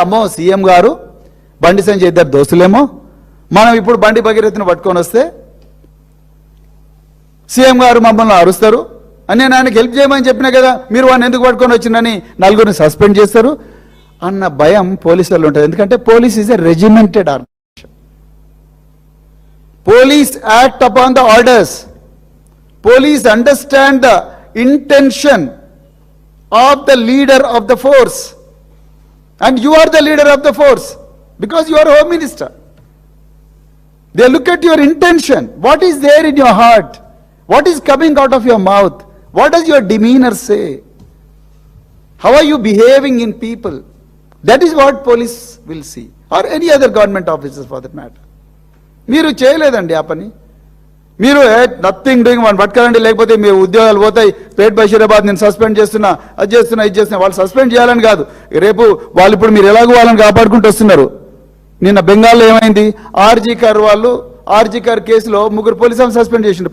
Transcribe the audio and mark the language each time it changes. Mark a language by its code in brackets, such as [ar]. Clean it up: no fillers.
[te] అమ్మో సీఎం గారు బండి సంజయ్ ఇద్దరు దోస్తులేమో, మనం ఇప్పుడు బండి భగీరథను పట్టుకొని వస్తే సీఎం గారు మమ్మల్ని అరుస్తారు అని నేను ఆయనకి హెల్ప్ చేయమని చెప్పినా కదా, మీరు వాడిని ఎందుకు పట్టుకొని వచ్చిందని నలుగురిని సస్పెండ్ చేస్తారు అన్న భయం పోలీసులు ఉంటుంది. [en] ఎందుకంటే police is a regimented organisation. Police act upon the orders. Police understand the intention of the leader of the force. And you are the leader of the force because you are Home Minister. They look at your intention. What is there in your heart? What is coming out of your mouth? What does your demeanor say? How are you behaving in people? That is what police will see, or any other government officers for that matter. [te] మీరు చేయలేదండి ఆ పని. మీరు nothing doing one పట్టుకోరండి, లేకపోతే మీ ఉద్యోగాలు పోతాయి, పేట్ బషీరాబాద్ నేను suspend చేస్తున్నా, అది చేస్తున్నా, ఇది చేస్తున్నా. వాళ్ళు సస్పెండ్ చేయాలని కాదు, రేపు వాళ్ళు ఇప్పుడు మీరు ఎలాగో వాళ్ళని కాపాడుకుంటూ వస్తున్నారు. నిన్న బెంగాల్లో ఏమైంది? ఆర్జీ కార్ కేసులో 3 పోలీసులను సస్పెండ్ చేసిండు.